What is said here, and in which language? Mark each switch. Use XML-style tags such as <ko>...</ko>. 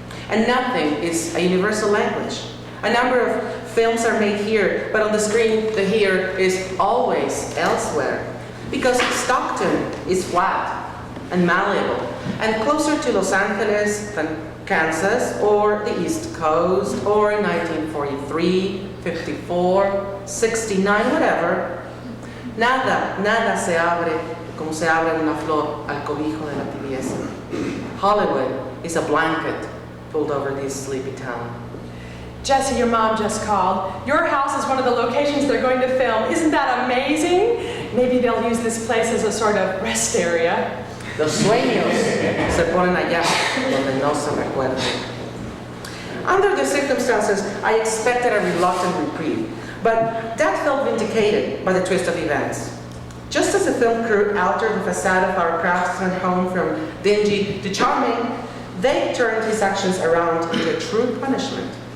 <en>And nothing is a universal language. A number of films are made here, but on the screen, the here is always elsewhere. Because Stockton is flat and malleable, and closer to Los Angeles than Kansas, or the East Coast, or 1943, 54, 69, whatever.</en> <es>Nada se abre como se abre una flor al cobijo de la tibieza.</es> <en>Hollywood is a blanket pulled over this sleepy town. Jessie, your mom just called. Your house is one of the locations they're going to film. Isn't that amazing? Maybe they'll use this place as a sort of rest area.</en> <es>Los sueños se ponen allá donde no se recuerdan.</es> <en>Under the circumstances, I expected a reluctant reprieve, but that felt vindicated by the twist of events. Just as the film crew altered the facade of our craftsman home from dingy to charming, they turned his actions around into a true punishment.</en>